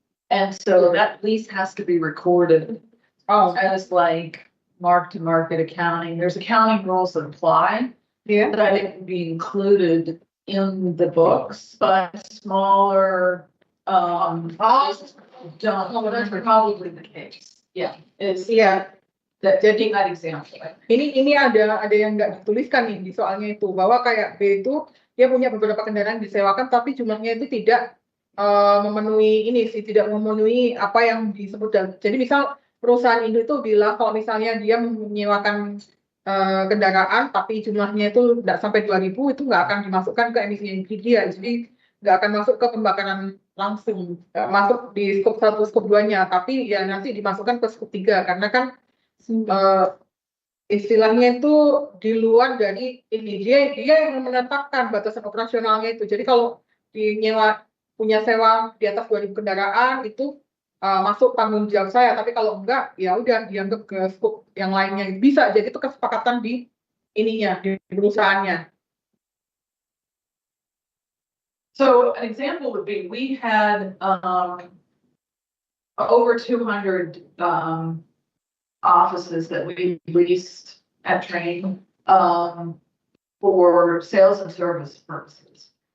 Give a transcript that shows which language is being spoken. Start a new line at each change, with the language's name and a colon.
English: And so that lease has to be recorded as like mark-to-market accounting. There's accounting rules that apply Yeah. that it can be included in the books, but smaller, don't, that's probably the case. Yeah, it's,
Indonesian: Iya.
English: taking that example.
Indonesian: Ini ada yang nggak dituliskan nih di soalnya itu bahwa kayak B itu dia punya beberapa kendaraan disewakan tapi jumlahnya itu tidak memenuhi ini sih, tidak memenuhi apa yang disebut. Jadi misal perusahaan itu bilang kalau misalnya dia menyewakan kendaraan tapi jumlahnya itu tidak sampai 2.000 itu nggak akan dimasukkan ke emisi dia, jadi nggak akan masuk ke pembakaran langsung, masuk di skop 1 skop 2-nya, tapi ya nanti dimasukkan ke skop 3 karena kan istilahnya itu di luar dari ini, dia yang menetapkan batasan operasionalnya itu. Jadi kalau punya sewa di atas 2.000 kendaraan itu masuk tanggung jawab saya, tapi kalau enggak ya udah dianggap ke scope yang lainnya. Bisa jadi itu kesepakatan di ininya, di perusahaannya.
English: So an example would be, we had, over 200, offices that we leased at Train, for sales and service purposes.